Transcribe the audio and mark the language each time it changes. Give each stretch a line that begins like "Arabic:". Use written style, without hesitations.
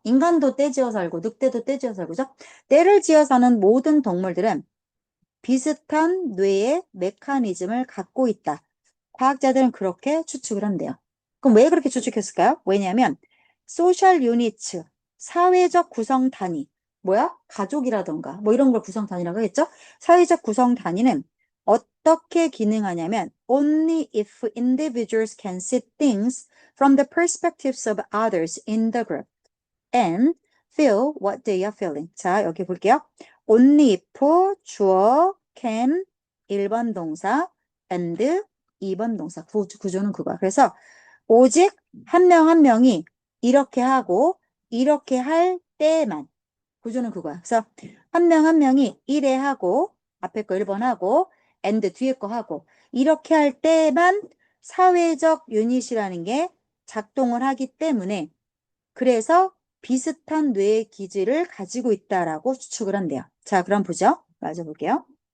Korean: 인간도 떼 지어 살고, 늑대도 떼 지어 살고, 그죠? 떼를 지어 사는 모든 동물들은 비슷한 뇌의 메커니즘을 갖고 있다. 과학자들은 그렇게 추측을 한대요. 그럼 왜 그렇게 추측했을까요? 왜냐하면 소셜 유니츠, 사회적 구성 단위, 뭐야? 가족이라던가 뭐 이런 걸 구성 단위라고 하겠죠? 사회적 구성 단위는 어떻게 기능하냐면
English: only if individuals can see things from the perspectives of others in the group and feel what they are feeling.
Korean: 자, 여기 볼게요.
English: only if
Korean: 주어 can 1번 동사 and 2번 동사 구조는 그거야. 그래서 오직 한 명 한 명이 이렇게 하고 이렇게 할 때만 구조는 그거야. 그래서 한 명 한 명이 이래 하고 앞에 거 1번 하고 and 뒤에 거 하고 이렇게 할 때만 사회적 유닛이라는 게 작동을 하기 때문에 그래서 비슷한 뇌의 기질을 가지고 있다라고 추측을 한대요. 자, 그럼 보죠. 맞아 볼게요.